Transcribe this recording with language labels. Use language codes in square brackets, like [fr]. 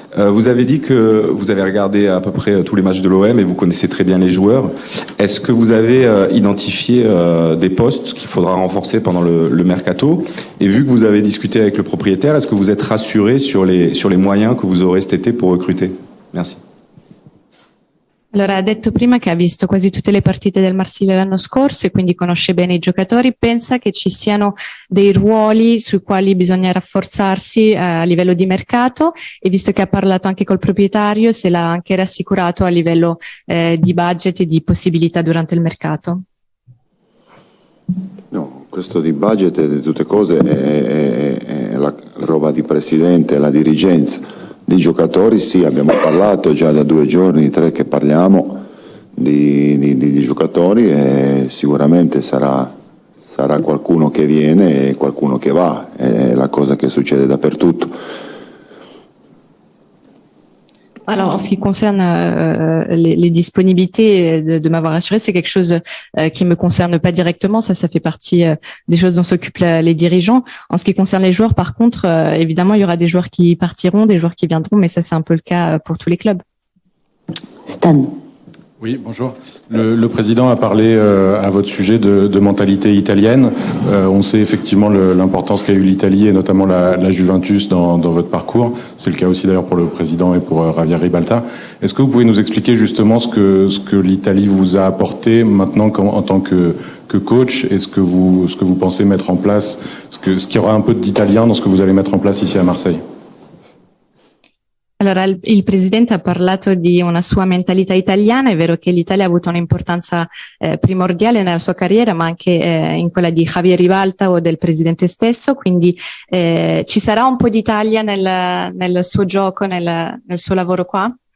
[fr] Vous avez dit que vous avez regardé à peu près tous les matchs de l'OM et vous connaissez très bien les joueurs. Est-ce que vous avez identifié des postes qu'il faudra renforcer pendant le mercato? Et vu que vous avez discuté avec le propriétaire, est-ce que vous êtes rassuré sur les moyens que vous aurez cet été pour recruter? Merci. [it] Allora, ha detto prima che ha visto quasi tutte le partite del Marsiglia l'anno scorso e quindi conosce bene i giocatori. Pensa che ci siano dei ruoli sui quali bisogna rafforzarsi a livello di mercato, e visto che ha parlato anche col proprietario, se l'ha anche rassicurato a livello di budget e di possibilità durante il mercato. No, questo di budget e di tutte cose è la roba di presidente, la dirigenza. Di giocatori sì, abbiamo parlato già da 2 giorni, 3 che parliamo di giocatori, e sicuramente sarà qualcuno che viene e qualcuno che va, è la cosa che succede dappertutto. [fr] Alors, en ce qui concerne les disponibilités, de m'avoir assuré, c'est quelque chose qui me concerne pas directement. Ça fait partie des choses dont s'occupent les dirigeants. En ce qui concerne les joueurs, par contre, évidemment, il y aura des joueurs qui partiront, des joueurs qui viendront, mais ça, c'est un peu le cas pour tous les clubs. Stan. Oui, bonjour. Le président a parlé à votre sujet de mentalité italienne. On sait effectivement l'importance qu'a eu l'Italie et notamment la Juventus dans votre parcours. C'est le cas aussi d'ailleurs pour le président et pour Javier Ribalta. Est-ce que vous pouvez nous expliquer justement ce que l'Italie vous a apporté maintenant en tant que coach, et ce que vous pensez mettre en place, ce qu'il y aura un peu d'italien dans ce que vous allez mettre en place ici à Marseille? [it] Allora, il Presidente ha parlato di una sua mentalità italiana. È vero che l'Italia ha avuto un'importanza primordiale nella sua carriera, ma anche in quella di Javier Ribalta o del Presidente stesso, quindi ci sarà un po' d'Italia nel suo gioco, nel suo lavoro qua?